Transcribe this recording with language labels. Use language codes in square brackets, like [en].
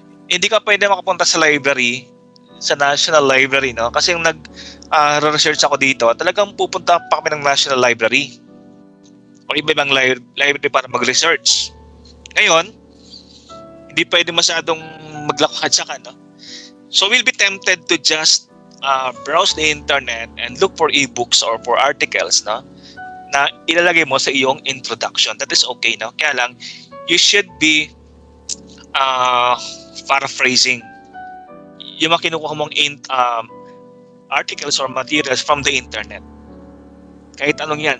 [tl] Hindi ka pwede makapunta sa library, sa National Library, no? Kasi yung research ako dito, talagang pupunta pa kami ng National Library o iba-ibang library para mag-research. Ngayon, hindi pwede masyadong maglakad sa no? [en] So we'll be tempted to just browse the internet and look for e-books or for articles, no? [tl] Na ilalagay mo sa iyong introduction. [en] That is okay, no? [tl] Kaya lang, [en] you should be paraphrasing [tl] yung mga kinukuha mong [en] articles or materials from the internet. [tl] Kahit anong yan.